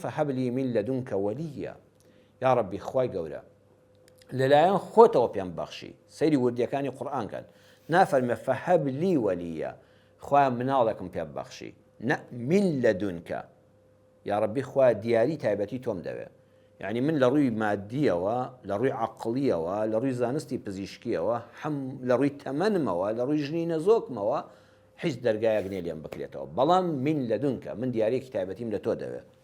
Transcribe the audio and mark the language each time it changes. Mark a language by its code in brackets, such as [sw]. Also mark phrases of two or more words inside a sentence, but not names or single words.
[ar] فهب لي من لدنك وليا يا ربي [ckb] خوای گەورە لەلایەن خۆتەوە پێم بەخشی سەیری وردیەکانی قورئان کەن نافەرمێ [ar] فهب لي وليا [ckb] خوای مناڵێکم پێ بەخشی نە [ar] من لدنك یا ربی [ckb] خوای دیاری تایبەتی تۆم دەوێ یعنی من لە ڕووی مادیەوە لە ڕووی عەقڵیەوە لە ڕووی زانستی پزیشکیەوە لە ڕووی تەمەنمەوە لە ڕووی ژنی نەزۆکمەوە هیچ دەرگایەک نێ لێم بکرێتەوە بەڵام من لەدونکە من دیارێکی تایبەتیم لە تۆ دەوێ